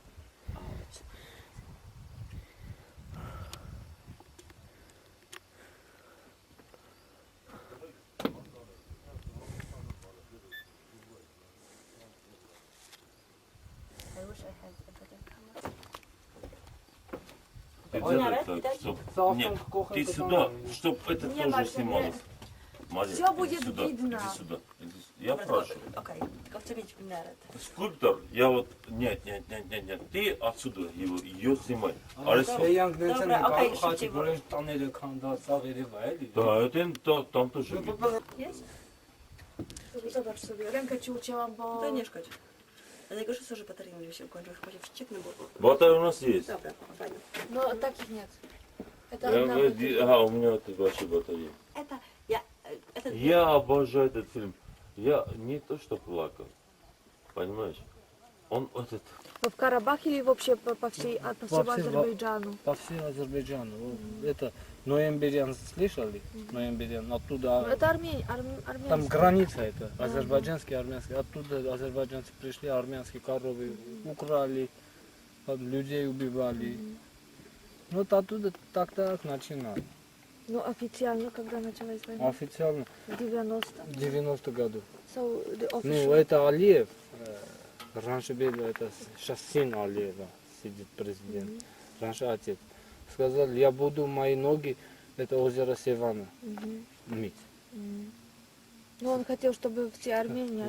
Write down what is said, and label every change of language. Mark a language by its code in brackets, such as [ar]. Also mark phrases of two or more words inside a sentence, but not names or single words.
[en] I wish I had a better camera. [ru] Ты делай так, чтоб... Нет, ты сюда, чтоб это тоже снималось. Мария, Всё будет иди сюда, видно. Иди сюда. Я прошу. Окей, [pl] tylko chcę mieć w miarę. [ru] Скульптор, я вот... Нет. Ты отсюда ее снимай. [hy] Էյանք նենց են [pl] Dobra, okej, [hy] կարող շուտի, խաչի որոշ տաները քանդածա վերևա էլի։ [ru] Да, это там тоже видно. [pl] Jest? Zobacz sobie, rękę ci ucięłam, bo... To nie szkodzi. A najgorsze są, że bateria mi się ukończyła, chyba się wścieknę, bo... [ru] Батарея у нас есть. [pl] Dobra, fajnie. [ru] Но таких нет. Это одна Ага, у меня тут вообще батарея. Это... Я обожаю этот фильм. Я не то что плакал. Понимаешь? Он вот этот... Вы в Карабахе или вообще по всему Азербайджану? По всему Азербайджану. Это ноемберян слышали? Ноемберян, оттуда... Это армяне. Там граница это, азербайджанский, армянский. Оттуда азербайджанцы пришли, армянские коровы украли, людей убивали. Вот оттуда так начинали. Ну, официально, когда началась война? Официально В 90. в 90 году. [en] So, the [ru] Ну, [en] official... [ru] это Алиев. Раньше был это, сейчас сын Алиева сидит президент. Раньше отец. Сказал, я буду мои ноги, это озеро Севана, мыть. Ну, он хотел, чтобы все армяне...